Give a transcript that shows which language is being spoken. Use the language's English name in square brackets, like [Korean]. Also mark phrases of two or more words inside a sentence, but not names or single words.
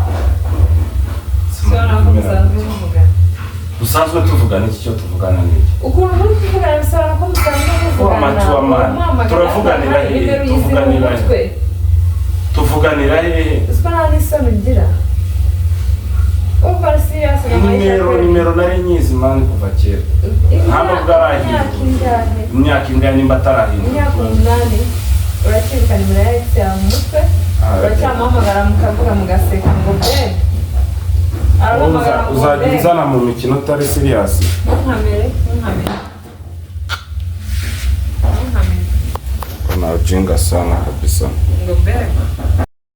[Kinyarwanda] Sona ko musanzwe muvugana. Usanzwe tuvugana iki cyo tuvugana n'iki? Ukuntu muri kuvugana bisaba ko musanzwe muvugana. Turavuganira hehe? Tuvuganira hehe? Sipana ni sono ngira. Uba serious na maisha. Nimero nari nyizi mani kuva kera. Hano bwarahiye. Imyaka ingana nimba atarahiye. Imyaka 8. uracyibuka nimero ya ex yawe mu mutwe uracyamuhamagara mukavuga mugaseka ngo bebe aramuhamagara ngo uzajya uzana mu mikino utari serious. ntunkamere [Swahili] Kuna ujinga sana kabisa. [Kinyarwanda] ngo bebe